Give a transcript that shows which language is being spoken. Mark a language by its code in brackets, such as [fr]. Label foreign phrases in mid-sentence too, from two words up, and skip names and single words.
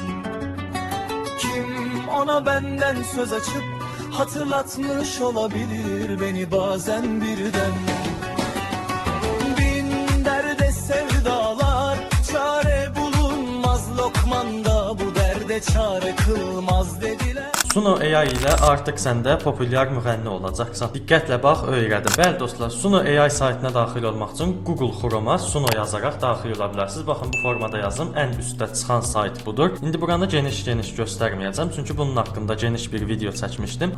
[tr] Kim ona benden söz açıp hatırlatmış olabilir beni bazen birden. Bin derde sevdalar, çare bulunmaz Lokman'da, bu derde çare kılmaz dediler. [az] Suno AI ilə artıq sən də populyar müğənni olacaqsan. Diqqətlə bax, öyrədim. Bəli dostlar, Suno AI saytına daxil olmaq üçün Google Chrome-a Suno yazaraq daxil ola bilərsiniz. Baxın, bu formada yazdım. Ən üstdə çıxan sayt budur. İndi buranı geniş-geniş göstərməyəcəm, çünki bunun haqqında geniş bir video çəkmişdim.